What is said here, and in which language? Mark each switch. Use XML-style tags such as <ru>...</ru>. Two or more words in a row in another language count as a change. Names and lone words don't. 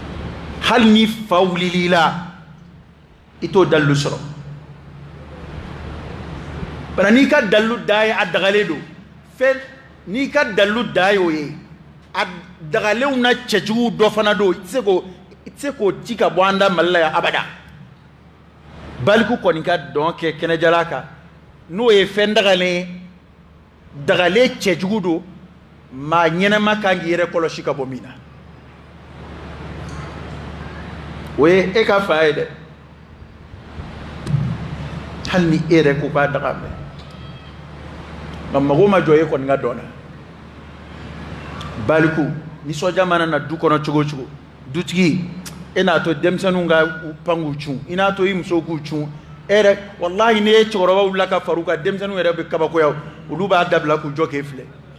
<bm>hali ni fa wulil'i la i t'o dalilu sɔrɔ bara ni ka dalu daye a dagale do fe ni ka dalu daye o ye a dagale una cɛjugu dɔ fana do itse ko ci ka bɔ anda malla ya abada baliku kɔni ka dɔn kɛ kɛnɛjala kan n'o ye fɛn dagale cɛjugu do maa ɲɛnɛma kan k'i yɛrɛ kɔlɔsi ka bɔ min na o ye e ka fa ye dɛ hali ni e yɛrɛ ko k'a daga mɛn nka mago ma jɔ e kɔni ka dɔn na baliku nisɔndiya mana na du kɔnɔ cogo o cogo dutigi e n'a to denmisɛnninw ka pangu cun i n'a to i musow k'u cun e yɛrɛ walahi ni e cɛkɔrɔba wulila ka far'u kan denmisɛnninw yɛrɛ bɛ kabakoya olu b'a dabila k'u jɔ k'e filɛ</bm>